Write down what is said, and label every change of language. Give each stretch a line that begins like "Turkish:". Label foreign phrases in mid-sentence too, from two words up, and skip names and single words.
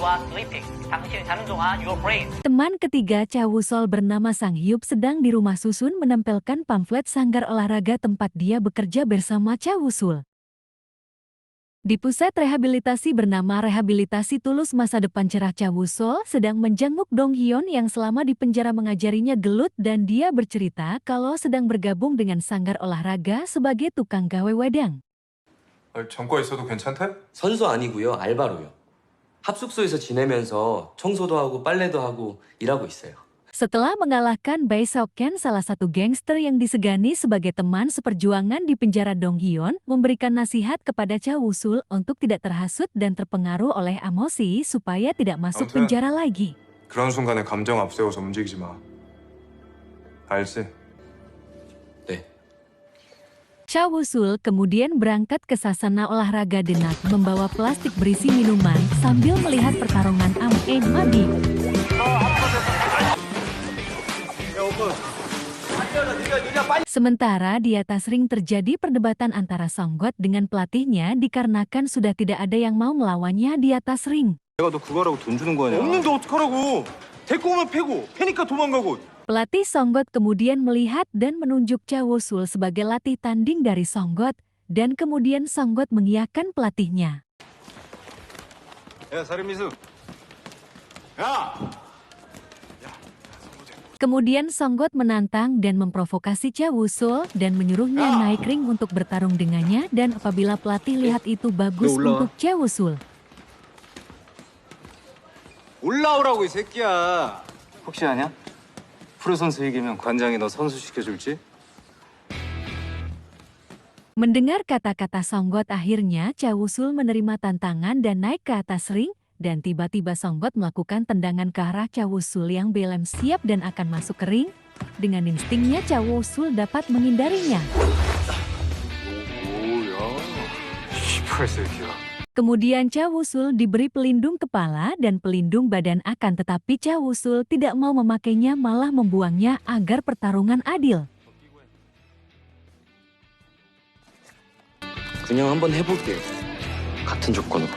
Indonesian: Teman ketiga Cha Woo-sol bernama Sang Hyup sedang di rumah susun menempelkan pamflet sanggar olahraga tempat dia bekerja bersama Cha Woo-sul. Di pusat rehabilitasi bernama Rehabilitasi Tulus Masa Depan Cerah, Cha Woo-sol sedang menjenguk Dong Hyun yang selama di penjara mengajarinya gelut dan dia bercerita kalau sedang bergabung dengan sanggar olahraga sebagai tukang
Javanese: gawe wedang.
Korean: 전과 있어도 괜찮대? 선수 아니고요, 알바로요. 합숙소에서 지내면서 청소도 하고 빨래도 하고 일하고 있어요.
Indonesian: Setelah mengalahkan Bae Seok-ken, salah satu gangster yang disegani sebagai teman seperjuangan di penjara, Dong Hyun memberikan nasihat kepada Cha Woo-sul untuk tidak terhasut dan terpengaruh oleh emosi supaya tidak masuk penjara lagi.
Korean: 그런 순간에 감정 앞세워서 움직이지 마. 알지? 네.
Indonesian: Cha Woo-sul kemudian berangkat ke sasana olahraga Denak membawa plastik berisi minuman sambil melihat pertarungan MMA. Sementara di atas ring terjadi perdebatan antara Songgot dengan pelatihnya dikarenakan sudah tidak ada yang mau melawannya di atas ring.
Korean: 내가 너 그거 하라고 돈 주는 거 아니야? 없는데 어떡하라고? 데리고 오면 패고, 패니까 도망가고.
Indonesian: Pelatih Songgot kemudian melihat dan menunjuk Cha Woo-sul sebagai latih tanding dari Songgot dan kemudian Songgot mengiyakan pelatihnya.
Korean: 야, 사리미수. 야!
Indonesian: Kemudian Songgot menantang dan memprovokasi Cha Woo-sul dan menyuruhnya naik ring untuk bertarung dengannya dan apabila pelatih lihat itu bagus untuk Cha Woo-sul.
Korean: 올라오라고 이 새끼야. 혹시 아냐? 프로 선수 이기면 관장이 너 선수 시켜줄지?
Indonesian: Mendengar kata-kata Songgot, akhirnya Cha Woo-sul menerima tantangan dan naik ke atas ring. Dan tiba-tiba Songgot melakukan tendangan ke arah Cha Woo-sul yang belem siap dan akan masuk ke ring. Dengan instingnya Cha Woo-sul dapat menghindarinya.
Korean: 오야. 시발 새끼야.
Indonesian: Kemudian Cha Woo-sul diberi pelindung kepala dan pelindung badan akan tetapi Cha Woo-sul tidak mau memakainya malah membuangnya agar pertarungan adil.
Korean: 그냥 한번 해볼게요. 같은 조건으로.